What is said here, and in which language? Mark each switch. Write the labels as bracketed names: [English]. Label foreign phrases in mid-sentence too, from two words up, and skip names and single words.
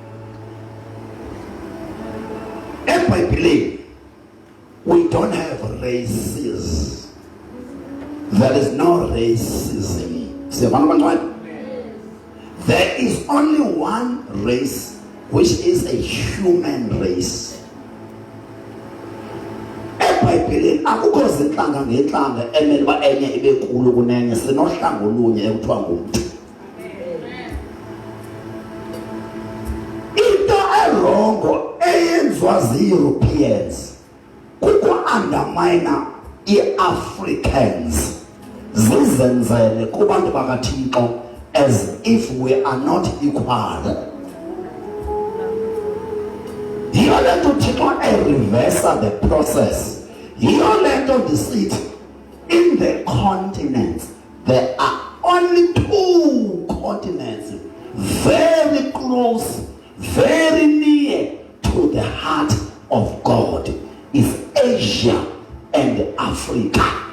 [English] EBhayibhileni we don't have races. There is no racism. [Xhosa] Sivana abangcwele. [English] There is only one race, which is a human race. [Xhosa] EBhayibhileni akukho zintlanga ngentlanga emele uba enye ibe nkulu kunenye, sinohlanga olunye ekuthiwa ngumntu. Into erongo eyenziwa zii-Europeans kuku-undermina ii-Africans zizenzele kubantu bakaThixo [English] as if we are not equal. [Xhosa] Yiyo le nto uThixo [English] reverse the process. [Xhosa] Yiyo le nto ndisithi [English] in the continents there are only 2 continents very close, very near to the heart of God, is Asia and Africa.